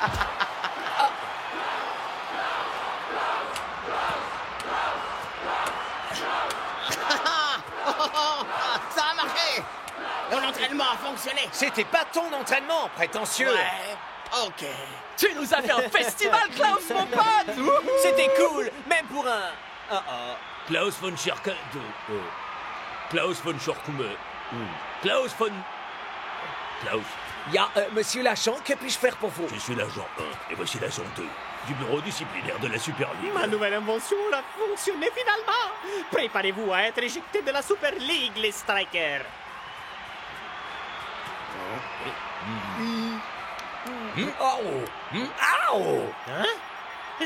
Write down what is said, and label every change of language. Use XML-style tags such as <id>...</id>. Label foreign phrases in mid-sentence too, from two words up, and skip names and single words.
<fr>Ça a marché. Mon entraînement a fonctionné. C'était pas ton entraînement, prétentieux. Ouais, ok. Tu nous as fait un festival, Klaus, mon pote. C'était cool, même pour un... Klaus von Schirke... Klaus von Schorkume... Klaus von... Klaus, Il y a Monsieur l'agent, que puis-je faire pour vous? je suis l'agent 1 et voici l'agent 2 du bureau disciplinaire de la Super League. Ma nouvelle invention a fonctionné finalement. Préparez-vous à être éjecté de la Super League, les Strikers. Hein?</fr>